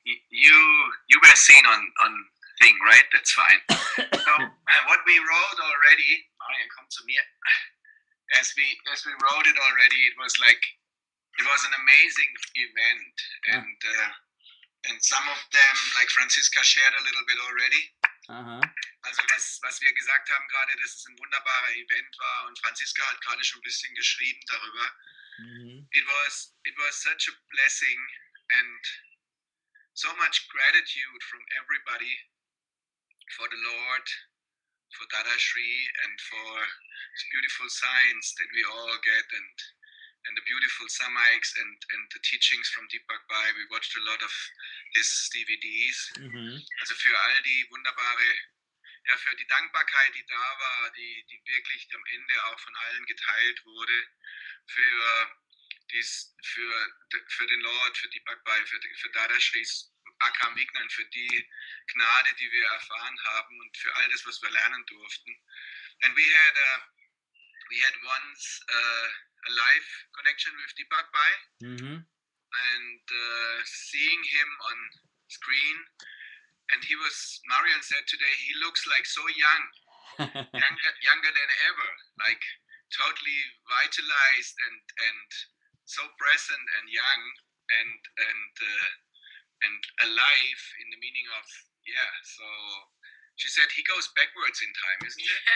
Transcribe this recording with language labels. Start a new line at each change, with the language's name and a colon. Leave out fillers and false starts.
English: You were seen on thing, right? That's fine. So what we wrote already, Marian, come to me. As we wrote it already, it was an amazing event, and some of them, like Franziska shared a little bit already.
German: Also was wir gesagt haben gerade, dass es ein wunderbarer Event war, und Franziska hat gerade schon ein bisschen geschrieben darüber.
English: It was such a blessing and so much gratitude from everybody for the Lord, for Dadashri, and for this beautiful signs that we all get, and the beautiful samiks and the teachings from Deepak Bhai. We watched a lot of his DVDs.
German: Also für all die wunderbare, ja, für die Dankbarkeit, die da war, die wirklich am Ende auch von allen geteilt wurde, für den Lord, für Deepak Bhai, für Dadashris, Akram Vignan, für die Gnade, die wir erfahren haben, und für all das, was wir lernen durften.
English: And we had once a live connection with Deepak Bhai, and seeing him on screen, and Marian said today, he looks like so young, younger than ever, like totally vitalized and so present and young and alive in the meaning of, so she said he goes backwards in time, isn't it?